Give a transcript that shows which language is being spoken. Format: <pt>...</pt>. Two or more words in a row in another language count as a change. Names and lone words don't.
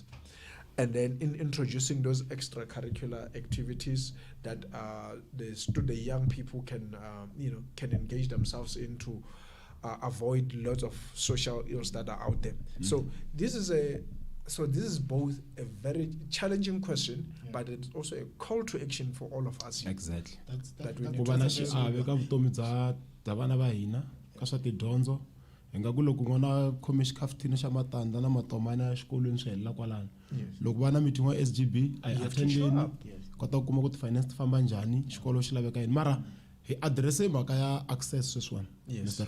<en>And then in introducing those extracurricular activities that the young people can can engage themselves in to avoid lots of social ills that are out there. So this is both a very challenging question, but it's also a call to action for all of us. Exactly. That we need</en> <ts>Ku</ts> <en>to</en> <ts>va na</ts> <en>address.</en> <ts>xiave ka vutomi bya vana va hina ka swa tidyondzo hi nga ku loko n'wana khome xikhafuthini xa matandza na matomani ya xikolweni swi helela kwalano loko va na meeting wa SGB a hi attendeni kota ku kuma ku ti-finance ti famba njhani xikolo xi laveka yini mara hi addresse mhaka ya access sweswiwani Mr.</ts>